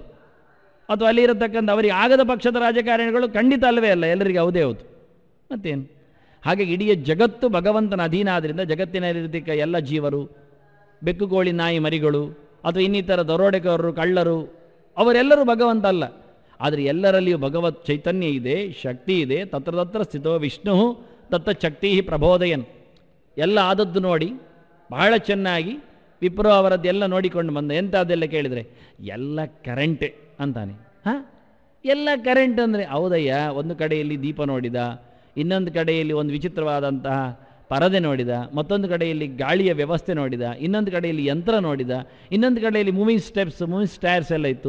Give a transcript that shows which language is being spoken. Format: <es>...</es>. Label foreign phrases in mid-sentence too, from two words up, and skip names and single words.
<kn>ಅಥವಾ ಅಲ್ಲಿರತಕ್ಕಂಥ ಅವರಿಗೆ ಆಗದ ಪಕ್ಷದ ರಾಜಕಾರಣಿಗಳು ಖಂಡಿತ ಅಲ್ಲವೇ ಅಲ್ಲ, ಎಲ್ಲರಿಗೆ ಹೌದೇ ಹೌದು. ಮತ್ತೇನು? ಹಾಗಾಗಿ ಇಡೀ ಜಗತ್ತು ಭಗವಂತನ ಅಧೀನ ಆದ್ದರಿಂದ ಜಗತ್ತಿನಲ್ಲಿರತಕ್ಕ ಎಲ್ಲ ಜೀವರು, ಬೆಕ್ಕು, ಕೋಳಿ, ನಾಯಿ ಮರಿಗಳು, ಅಥವಾ ಇನ್ನಿತರ ದರೋಡೆಕೋರರು, ಕಳ್ಳರು, ಅವರೆಲ್ಲರೂ ಭಗವಂತ ಅಲ್ಲ. ಆದರೆ ಎಲ್ಲರಲ್ಲಿಯೂ ಭಗವತ್ ಚೈತನ್ಯ ಇದೆ, ಶಕ್ತಿ ಇದೆ.</kn> <sa>ತತ್ರ ತತ್ರ ಸ್ಥಿತೋ ವಿಷ್ಣು ತತ್ತ ಶಕ್ತಿ ಪ್ರಬೋದಯನ್.</sa> <kn>ಎಲ್ಲ ಆದದ್ದು ನೋಡಿ ಬಹಳ ಚೆನ್ನಾಗಿ ವಿಪ್ರೋ ಅವರದ್ದೆಲ್ಲ ನೋಡಿಕೊಂಡು ಬಂದ. ಎಂಥದ್ದೆಲ್ಲ ಕೇಳಿದರೆ ಎಲ್ಲ ಕರೆಂಟೇ ಅಂತಾನೆ. ಎಲ್ಲ ಕರೆಂಟ್ ಅಂದರೆ ಹೌದಯ್ಯ. ಒಂದು ಕಡೆಯಲ್ಲಿ ದೀಪ ನೋಡಿದ, ಇನ್ನೊಂದು ಕಡೆಯಲ್ಲಿ ಒಂದು ವಿಚಿತ್ರವಾದಂತಹ ಪರದೆ ನೋಡಿದ, ಮತ್ತೊಂದು ಕಡೆಯಲ್ಲಿ ಗಾಳಿಯ ವ್ಯವಸ್ಥೆ ನೋಡಿದ, ಇನ್ನೊಂದು ಕಡೆಯಲ್ಲಿ ಯಂತ್ರ ನೋಡಿದ, ಇನ್ನೊಂದು ಕಡೆಯಲ್ಲಿ</kn> <en>moving steps, moving stairs</en> <kn>ಎಲ್ಲ ಇತ್ತು.</kn>